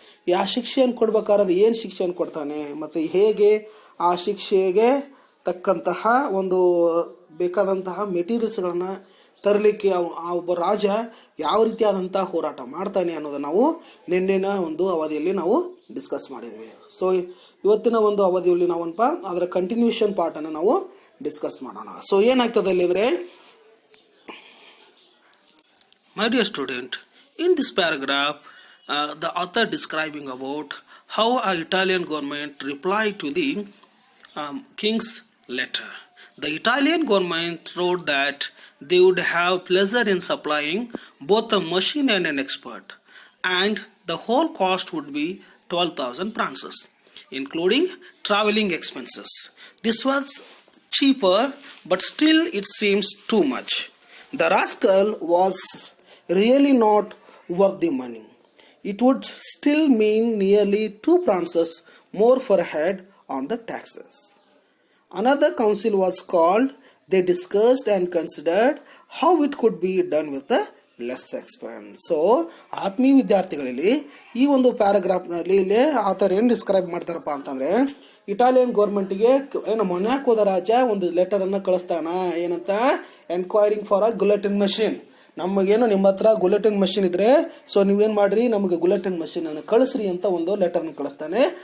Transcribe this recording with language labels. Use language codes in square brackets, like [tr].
[kn] ಯಾವ ಶಿಕ್ಷೆಯನ್ನು ಕೊಡ್ಬೇಕಾದ್ರೆ ಏನು ಶಿಕ್ಷೆಯನ್ನು ಕೊಡ್ತಾನೆ ಮತ್ತು ಹೇಗೆ ಆ ಶಿಕ್ಷೆಗೆ ತಕ್ಕಂತಹ ಒಂದು ಬೇಕಾದಂತಹ ಮೆಟೀರಿಯಲ್ಸ್ಗಳನ್ನು ತರಲಿಕ್ಕೆ ಆ ಒಬ್ಬ ರಾಜ ಯಾವ ರೀತಿಯಾದಂತಹ ಹೋರಾಟ ಮಾಡ್ತಾನೆ ಅನ್ನೋದನ್ನು ನಾವು ನಿನ್ನೆನ ಒಂದು ಅವಧಿಯಲ್ಲಿ ನಾವು ಡಿಸ್ಕಸ್ ಮಾಡಿದ್ವಿ. ಸೊ ಇವತ್ತಿನ ಒಂದು ಅವಧಿಯಲ್ಲಿ ನಾವಪ್ಪ ಅದರ ಕಂಟಿನ್ಯೂಷನ್ ಪಾರ್ಟನ್ನು ನಾವು ಡಿಸ್ಕಸ್ ಮಾಡೋಣ. ಸೊ ಏನಾಗ್ತದೆ ಅಲ್ಲಿದ್ರೆ, [en] My dear student, in this paragraph, the author describing about how a Italian government replied to the king's letter. The Italian government wrote that they would have pleasure in supplying both a machine and an expert, and the whole cost would be 12,000 francs, including traveling expenses. This was cheaper, but still it seems too much. The rascal was really not worth the money. It would still mean nearly 2 francs more for a head on the taxes. Another council was called. They discussed and considered how it could be done with a less expense. [kn] So ಆತ್ಮೀಯ ವಿದ್ಯಾರ್ಥಿಗಳಲ್ಲಿ ಈ ಒಂದು ಪ್ಯಾರಾಗ್ರಾಫ್ನಲ್ಲಿ ಇಲ್ಲಿ ಆತರ ಏನು describe ಮಾಡ್ತಾರಪ್ಪ ಅಂತಂದ್ರೆ, Italian ಗೌರ್ಮೆಂಟ್ಗೆ ಏನು ಮೊನಾಕೋದ ರಾಜ ಒಂದು ಲೆಟರ್ ಅನ್ನ ಕಳಿಸ್ತಾನ. ಏನಂತ? [en] Enquiring for a guillotine machine. [kn] ನಮಗೇನು ನಿಮ್ಮ ಹತ್ರ ಗುಲೆಟಿನ್ ಮಷಿನ್ ಇದ್ರೆ ಸೊ ನೀವೇನು ಮಾಡ್ರಿ, ನಮಗೆ ಗುಲೆಟಿನ್ ಮಷಿನ್ ಅನ್ನು ಕಳಿಸ್ರಿ ಅಂತ ಒಂದು ಲೆಟರ್ನ ಕಳಿಸ್ತಾನೆ.